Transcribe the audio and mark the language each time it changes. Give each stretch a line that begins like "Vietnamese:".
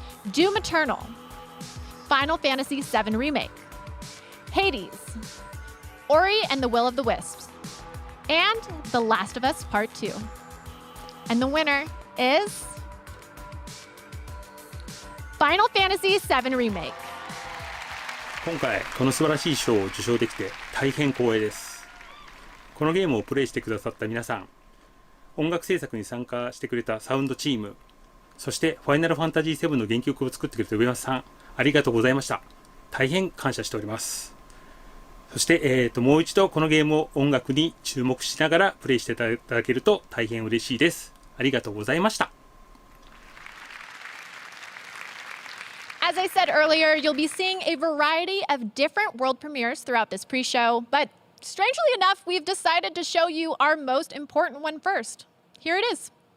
English: Doom Eternal, Final Fantasy VII Remake, Hades, Ori and the Will of the Wisps, and The Last of Us Part 2. And the winner is Final Fantasy VII Remake.
Japanese: 今回この素晴らしい賞を受賞できて大変光栄です。このゲームをプレイしてくださった皆さん、音楽制作に参加してくれたサウンドチーム、そしてファイナルファンタジー7の原曲を作ってくれた上松さん、ありがとうございました。大変感謝しております。そして、もう一度このゲームを音楽に注目しながらプレイしていただけると大変嬉しいです。ありがとうございました。
English: As I said earlier, you'll be seeing a variety of different world premieres throughout this pre-show, but strangely enough, we've decided to show you our most important one first. Here it is.